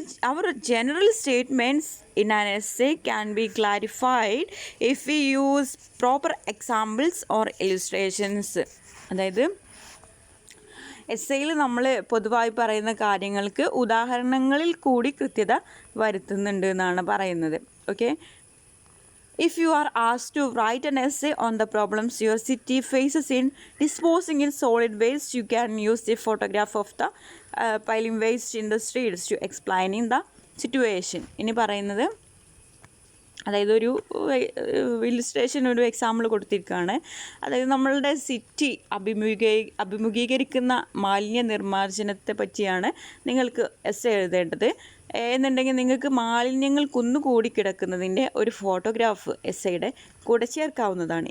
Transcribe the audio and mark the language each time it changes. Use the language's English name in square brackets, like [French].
[English] അവർ general statements in an essay can be clarified if we use proper examples or illustrations. [Malayalam] അതായത് എസ്സേയിൽ നമ്മൾ പൊതുവായി പറയുന്ന കാര്യങ്ങൾക്ക് ഉദാഹരണങ്ങളിൽ കൂടി കൃത്യത വരുത്തുന്നുണ്ട് എന്നാണ് പറയുന്നത്. [English] Okay, if you are asked to write an essay on the problems your city faces in disposing in solid waste, you can use the photograph of the piling waste in the streets to explaining the situation. [Malayalam] ഇനി പറയുന്നത്, അതായത് ഒരു illustration, ഒരു example കൊടുത്തിരിക്കുകയാണ്. അതായത് നമ്മളുടെ city അഭിമുഖീകരിക്കുന്ന മാലിന്യ നിർമ്മാർജ്ജനത്തെ പറ്റിയാണ് നിങ്ങൾക്ക് എസ്സേ എഴുതേണ്ടത് എന്നുണ്ടെങ്കിൽ നിങ്ങൾക്ക് മാലിന്യങ്ങൾ കുന്നുകൂടി കിടക്കുന്നതിൻ്റെ ഒരു ഫോട്ടോഗ്രാഫ് എസ്സേയുടെ കൂടെ ചേർക്കാവുന്നതാണ്.